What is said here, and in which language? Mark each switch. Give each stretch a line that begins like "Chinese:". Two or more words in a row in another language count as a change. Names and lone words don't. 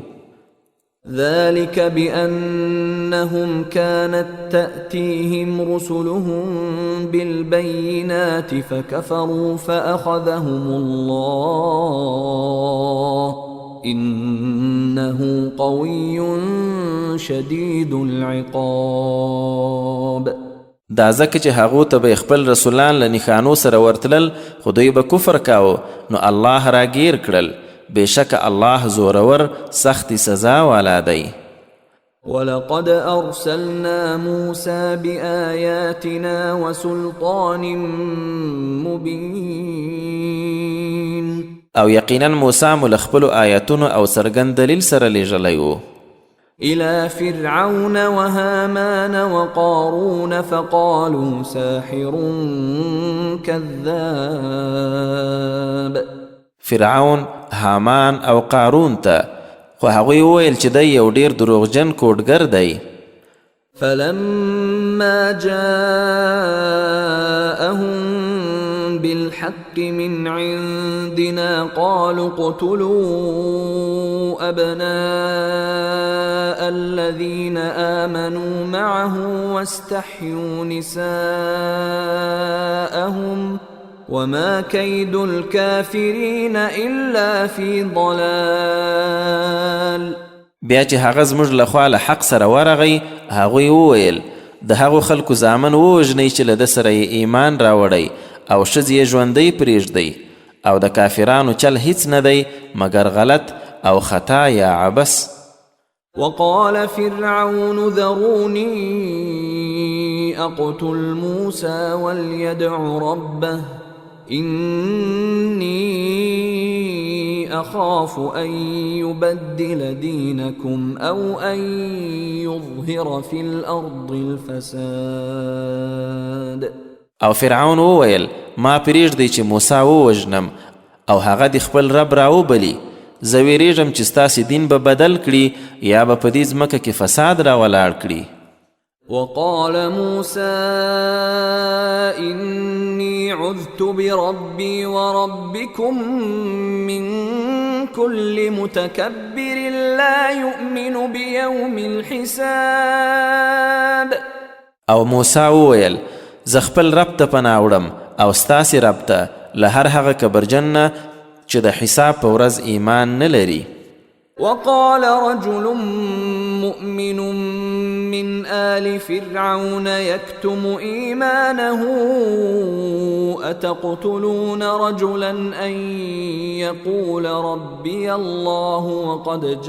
Arabic: ذلك بأنهم كانت تأتيهم رسلهم بالبينات فكفروا فأخذهم الله إنه قوي شديد العقاب.
Pashto: دا ځکه چې هغو ته به خپل رسولان له نښانو سره ورتلل خو دوی به کفر کاوه نو الله راګیر کړل. بېشکه الله زورور سختی سزا والا دی.
Arabic: ولقد أرسلنا موسى بآياتنا وسلطان مبين.
Pashto: او یقینا موسی مو له خپلو آیاتونو او څرګند دلیل سره لیږلی و
Arabic: إلى فرعون وهامان وقارون فقالوا ساحر كذاب.
Pashto: فرعون، هامان او قارون ته خو هغوی وویل چې دی یو ډیر دروغجن کوډګر دی.
Arabic: فلما جاءهم بالحق من عندنا قالوا اقتلوا أبناء الذين آمنوا معه واستحيوا نساءهم وما كيد الكافرين إلا في ضلال.
Pashto: بیا چې هغه زموږ لخوا له حق سره ورغی هغوی وویل د هغو خلکو زامن ووژنئ چې له ده سره یې ایمان راوړی او ښځې یې ژوندی پرېږدئ او د کافرانو چل هیڅ نه دی مګر غلط او خطا یا عبس.
Arabic: وقال فرعون ذروني أقتل موسى وليدع ربه إني أخاف أن يبدل دينكم أو أن يظهر في الأرض الفساد.
Pashto: او فرعون وویل ما پرېږدئ چې موسی ووژنم او هغه د خپل رب راوبلي، زه ویرېږم چې ستاسې دین به بدل کړي یا به په دې ځمکه کې فساد راولاړ کړي.
Arabic: وقال موسى إني عذت بربي وربكم من كل متكبر لا يؤمن بيوم الحساب.
Pashto: او موسی وویل زه خپل رب ته پناه وړم او ستاسې رب ته له هر هغه کبرجن نه چې د حساب په ورځ ایمان نه لري.
Arabic: وقال رجل مؤمن من آل فرعون يكتم إيمانه أتقتلون رجلا أن يقول ربي الله وقد